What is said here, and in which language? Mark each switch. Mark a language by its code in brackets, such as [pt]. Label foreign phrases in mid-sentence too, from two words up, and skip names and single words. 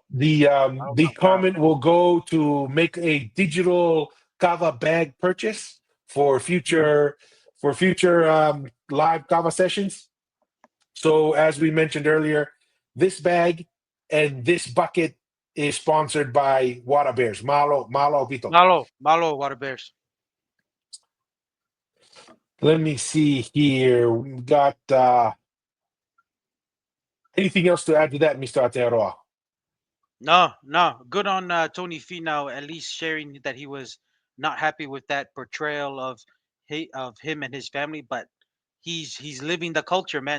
[en] The comment will go to make a digital Kava bag purchase for future live Kava sessions. So as we mentioned earlier, this bag and this bucket is sponsored by Water Bears. [to] Malo Pito. Malo, [en] water bears. Let me see here. We got anything else to add to that, Mr. Aotearoa? No. Good on Tony Finau, at least sharing that he was not happy with that portrayal of him and his family, but he's living the culture, man.